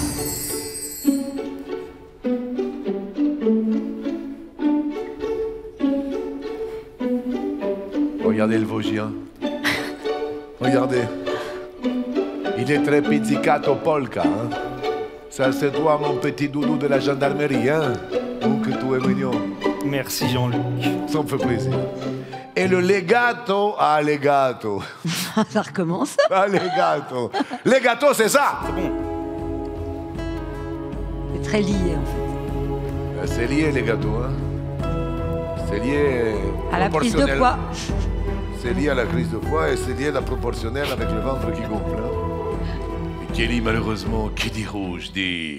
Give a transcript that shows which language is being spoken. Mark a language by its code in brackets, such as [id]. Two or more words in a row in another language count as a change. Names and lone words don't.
[fr] Regardez le Vosgien. Regardez. Il est très [it] pizzicato polka. [fr] Hein? Ça, c'est toi, mon petit doudou de la gendarmerie. Hein? Oh, que tu es mignon. Merci Jean-Luc. Ça me fait plaisir. Et le legato, ah, legato. Ça recommence. Ah, legato. Legato, c'est ça! C'est bon. C'est très lié, en fait. C'est lié, les gâteaux. Hein? C'est lié À la prise de poids. C'est lié à la crise de poids et c'est lié à la proportionnelle avec le ventre qui gonfle. Hein? Et Kelly, malheureusement, qui dit rouge, dit...